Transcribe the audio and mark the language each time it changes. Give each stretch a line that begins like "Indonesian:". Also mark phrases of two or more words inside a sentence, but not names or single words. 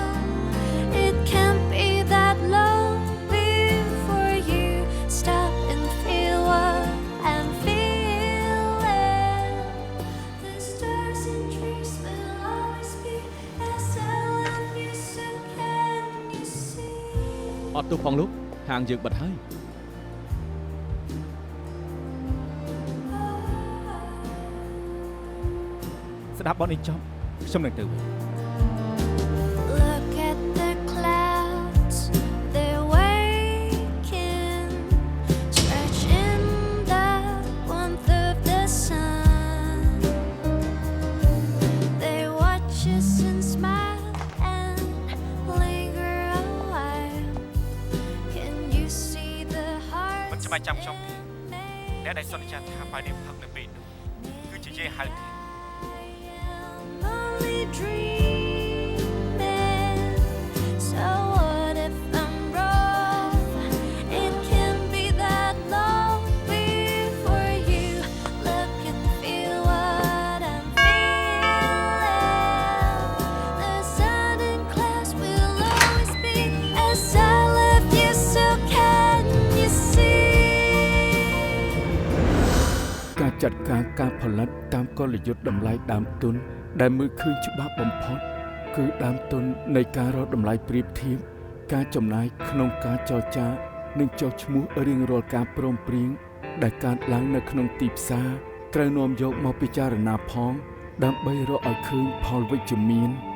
English: It can't be that long before you stop and feel what I'm feeling. The stars and trees will always be as I love you, so can you see?
Khmer: អត់ទោះផងលោកហាងយើងបិទហើយ ស្ដាប់បទនេះចប់ខ្ញុំនឹងទៅវិញ
English: Look at the clouds, they're waking, stretch in the warmth of the sun. They watch us and smile and linger a while. Can you see the heart?
Khmer: មិនច្បាស់ចាំខ្ញុំទេអ្នកដែលសន្យាថាបាយនេះផឹកនៅពេលនោះគឺជាយាយហៅទេ
English: Only dreaming. So what if I'm wrong? It can't be that long before you look and feel what I'm feeling. The sun and clouds will always be as I love you, so can you see?
Khmer: ការចាត់ការការផលិតតាមកលយុទ្ធតម្លៃដើមទុនដែលមើលឃើញច្បាស់បំផុតគឺដើមទុននៃការរកតម្លៃប្រៀបធៀបការចំណាយក្នុងការចរចានិងចុះឈ្មោះរៀងរាល់ការព្រមព្រៀងដែលកើតឡើងនៅក្នុងទីផ្សារត្រូវនាំយកមកពិចារណាផងដើម្បីរកឲ្យឃើញផលវិជ្ជមាន